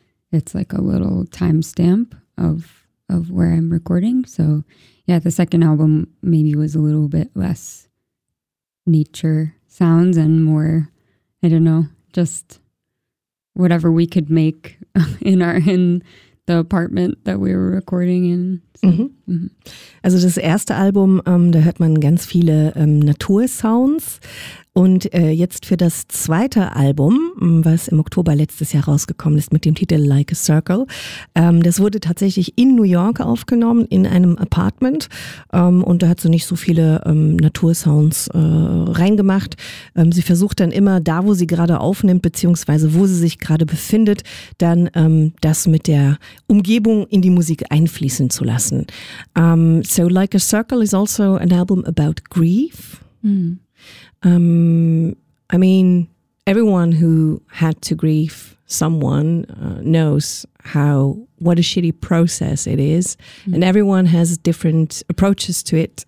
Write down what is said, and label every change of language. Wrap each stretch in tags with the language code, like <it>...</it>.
<en>It's like a little timestamp of where I'm recording. So yeah, the second album maybe was a little bit less nature sounds and more, I don't know, just whatever we could make in the apartment that we were recording in. So, mm-hmm. Mm-hmm.</en> <de>Also das erste Album, da hört man ganz viele Natursounds. Und jetzt für das zweite Album, was im Oktober letztes Jahr rausgekommen ist mit dem Titel Like a Circle, das wurde tatsächlich in New York aufgenommen, in einem Apartment. Und da hat sie nicht so viele Natursounds reingemacht. Sie versucht dann immer, da wo sie gerade aufnimmt, beziehungsweise wo sie sich gerade befindet, dann das mit der Umgebung in die Musik einfließen zu lassen.</de> <en>So Like a Circle is also an album about grief. Mm. I mean, everyone who had to grieve someone knows what a shitty process it is, mm-hmm. and everyone has different approaches to it.</en>